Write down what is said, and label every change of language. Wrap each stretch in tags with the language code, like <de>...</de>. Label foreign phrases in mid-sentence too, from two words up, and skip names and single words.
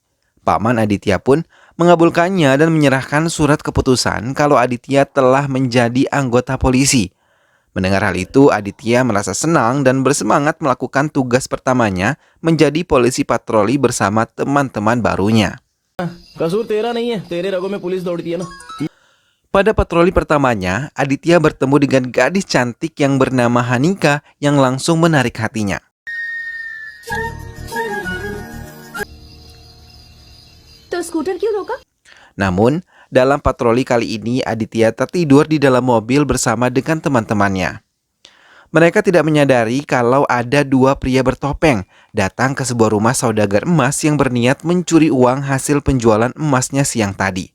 <id>Paman Aditya pun mengabulkannya dan menyerahkan surat keputusan kalau Aditya telah menjadi anggota polisi. Mendengar hal itu, Aditya merasa senang dan bersemangat melakukan tugas pertamanya menjadi polisi patroli bersama teman-teman barunya.</id> <hi>कसूर तेरा नहीं है, तेरे रगों में पुलिस दौड़ती है ना।</hi> <id>Pada patroli pertamanya, Aditya bertemu dengan gadis cantik yang bernama Hanika yang langsung menarik hatinya.</id> <hi>तो स्कूटर क्यों रोका?</hi> <id>Namun, dalam patroli kali ini Aditya tertidur di dalam mobil bersama dengan teman-temannya. Mereka tidak menyadari kalau ada 2 pria bertopeng datang ke sebuah rumah saudagar emas yang berniat mencuri uang hasil penjualan emasnya siang tadi.</id>